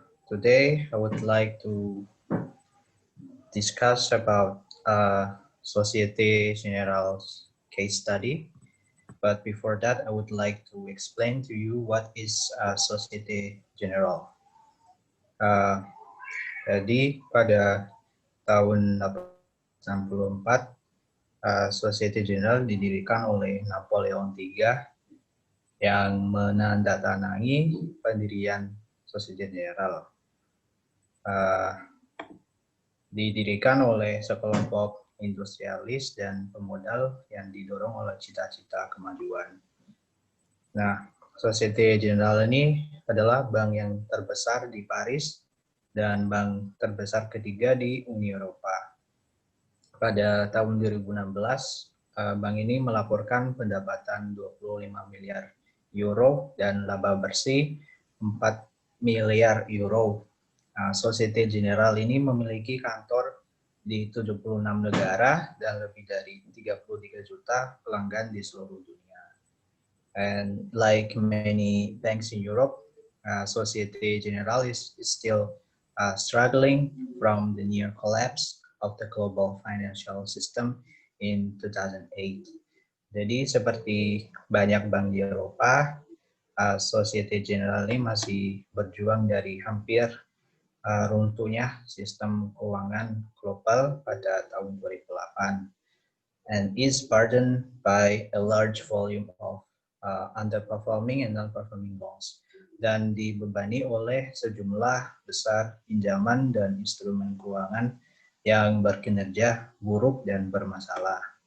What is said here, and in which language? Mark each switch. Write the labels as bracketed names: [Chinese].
[English] Today I would like to discuss about Societe Generale's case study. But before that, I would like to explain to you what is Societe Generale. [Indonesian] Jadi pada tahun 1864, Societe Generale didirikan oleh Napoleon III yang menandatangani pendirian Societe Generale. Didirikan oleh sekelompok industrialis dan pemodal yang didorong oleh cita-cita kemajuan. Nah, Societe Generale ini adalah bank yang terbesar di Paris dan bank terbesar ketiga di Uni Eropa. Pada tahun 2016, bank ini melaporkan pendapatan 25 miliar euro dan laba bersih 4 miliar euro. Societe Generale ini memiliki kantor di 76 negara dan lebih dari 33 juta pelanggan di seluruh dunia. [English] And like many banks in Europe, Societe Generale is still struggling from the near collapse of the global financial system in 2008. [Indonesian] Jadi seperti banyak bank di Eropa, Societe Generale ini masih berjuang dari hampir runtuhnya sistem keuangan global pada tahun 2008 [English] and is burdened by a large volume of underperforming and non-performing loans, [Indonesian] dan dibebani oleh sejumlah besar pinjaman dan instrumen keuangan yang berkinerja buruk dan bermasalah.